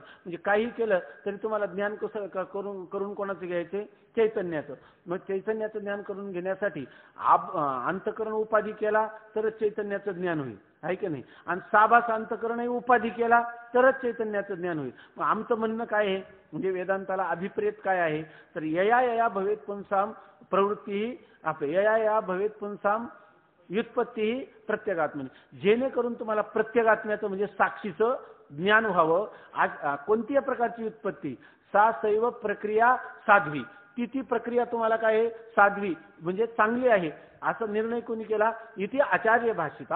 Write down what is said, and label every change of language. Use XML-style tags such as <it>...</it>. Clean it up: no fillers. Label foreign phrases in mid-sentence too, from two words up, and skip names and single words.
<mr>म्हणजे काही केलं तरी तुम्हाला ज्ञान कसं करून कोणाचं घ्यायचे, चैतन्याचं. मग चैतन्याचं ज्ञान करून घेण्यासाठी अंतःकरण उपाधी केला तरच चैतन्याचं ज्ञान होईल आहे की नाही. आणि साभास अंतःकरणही उपाधी केला तरच चैतन्याचं ज्ञान होईल. मग आमचं म्हणणं काय आहे, म्हणजे वेदांताला अभिप्रेत काय आहे, तर</mr> <sa>यया यया भवेत पुंसाम प्रवृत्ती</sa> <mr>आपले</mr> <sa>यया यया भवेत पुंसाम व्युत्पत्ती प्रत्येगात्मनी.</sa> <mr>जेणेकरून तुम्हाला प्रत्येगात्म्याचं म्हणजे साक्षीचं ज्ञान व्हावं. आज कोणत्याही प्रकारची व्युत्पत्ती</mr> <sa>सा सैव प्रक्रिया साध्वी,</sa> <mr>ती प्रक्रिया तुम्हाला काय आहे, साध्वी म्हणजे चांगली आहे असा निर्णय कोणी केला, इथे</mr> <sa>आचार्य भाषिता.</sa>